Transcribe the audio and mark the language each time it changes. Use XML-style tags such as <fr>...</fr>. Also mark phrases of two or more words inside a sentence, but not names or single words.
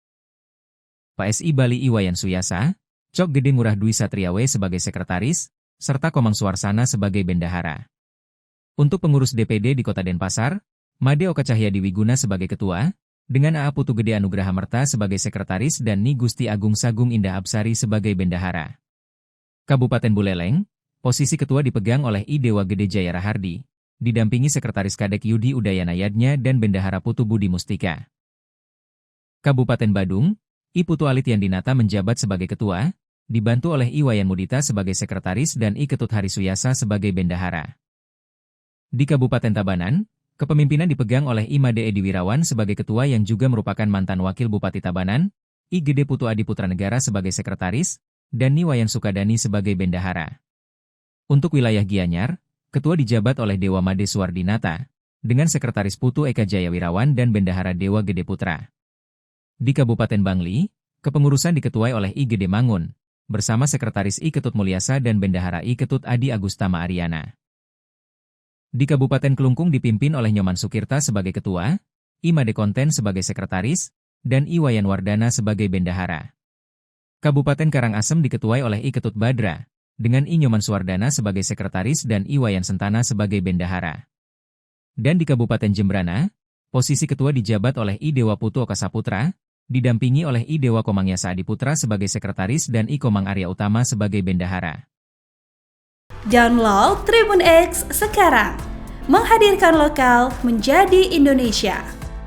<id>PSI Bali Iwayan Suyasa, Cok Gede Ngurah Dwi Satriawe sebagai Sekretaris, serta Komang Suarsana sebagai Bendahara. Untuk pengurus DPD di Kota Denpasar, Made Oka Cahyadi Wiguna sebagai Ketua, dengan A. Putu Gede Anugraha Merta sebagai Sekretaris dan Ni Gusti Agung Sagung Indah Absari sebagai Bendahara. Kabupaten Buleleng, posisi Ketua dipegang oleh I. Dewa Gede Jaya Rahardi, didampingi Sekretaris Kadek Yudi Udayana Yadnya dan Bendahara Putu Budi Mustika. Kabupaten Badung, I. Putu Alit Yandinata menjabat sebagai Ketua, dibantu oleh I. Wayan Mudita sebagai Sekretaris dan I. Ketut Hari Suyasa sebagai Bendahara. Di Kabupaten Tabanan, kepemimpinan dipegang oleh I. Made Edi Wirawan sebagai Ketua yang juga merupakan mantan Wakil Bupati Tabanan, I. Gede Putu Adi Putra Negara sebagai Sekretaris, dan Ni Wayan Sukadani sebagai Bendahara. Untuk wilayah Gianyar, Ketua dijabat oleh Dewa Made Suwardinata, dengan Sekretaris Putu Eka Jaya Wirawan dan Bendahara Dewa Gede Putra. Di Kabupaten Bangli, kepengurusan diketuai oleh I. Gede Mangun, bersama Sekretaris I. Ketut Mulyasa dan Bendahara I. Ketut Adi Agustama Ariana. Di Kabupaten Kelungkung dipimpin oleh Nyoman Sukirta sebagai Ketua, I. Made Konten sebagai Sekretaris, dan I. Wayan Wardana sebagai Bendahara. Kabupaten Karangasem diketuai oleh I. Ketut Badra, dengan I. Nyoman Suwardana sebagai Sekretaris dan I. Wayan Sentana sebagai Bendahara. Dan di Kabupaten Jembrana, posisi Ketua dijabat oleh I. Dewa Putu Oka Saputra, didampingi oleh I. Dewa Komang Yasa Adiputra sebagai Sekretaris dan I. Komang Arya Utama sebagai Bendahara. Download Tribun X sekarang, menghadirkan lokal menjadi Indonesia.</id>